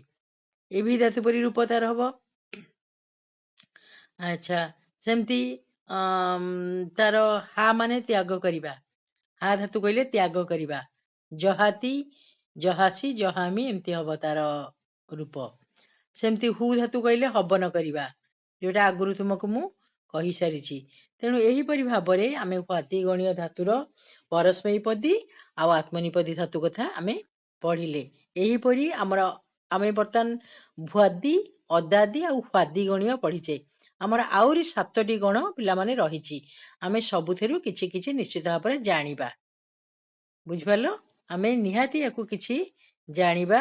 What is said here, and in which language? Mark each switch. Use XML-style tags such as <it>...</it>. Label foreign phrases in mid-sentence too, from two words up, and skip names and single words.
<or>ଏ ଭି ଧାତୁ ପରି ରୂପ ତାର ହବ। ଆଚ୍ଛା, ସେମିତି ତାର ହା ମାନେ ତ୍ୟାଗ କରିବା। ହା ଧାତୁ କହିଲେ ତ୍ୟାଗ କରିବା। ଜହାତି, ଜହାସି, ଜହାମି ଏମିତି ହବ ତାର ରୂପ। ସେମିତି ହୁ ଧାତୁ କହିଲେ ହବନ କରିବା, ଯୋଉଟା ଆଗରୁ ତୁମକୁ ମୁଁ କହିସାରିଛି। ତେଣୁ ଏହିପରି ଭାବରେ ଆମେ ହ୍ୱାଦିଗଣୀୟ ଧାତୁର ପରସ୍ମୈପଦୀ ଆଉ ଆତ୍ମନେପଦୀ ଧାତୁ କଥା ଆମେ ପଢ଼ିଲେ। ଏହିପରି ଆମର ଆମେ ବର୍ତ୍ତମାନ ଭ୍ୱାଦି ଅଦାଦି ଆଉ ହ୍ୱାଦିଗଣୀୟ ପଢ଼ିଛେ। ଆମର ଆଉରି 7ଟି ଗଣ ପିଲାମାନେ ରହିଛି। ଆମେ ସବୁଥିରୁ କିଛି କିଛି ନିଶ୍ଚିତ ଭାବରେ ଜାଣିବା। ବୁଝିପାରିଲ ଆମେ ନିହାତି ଯାକୁ କିଛି ଜାଣିବା।</or>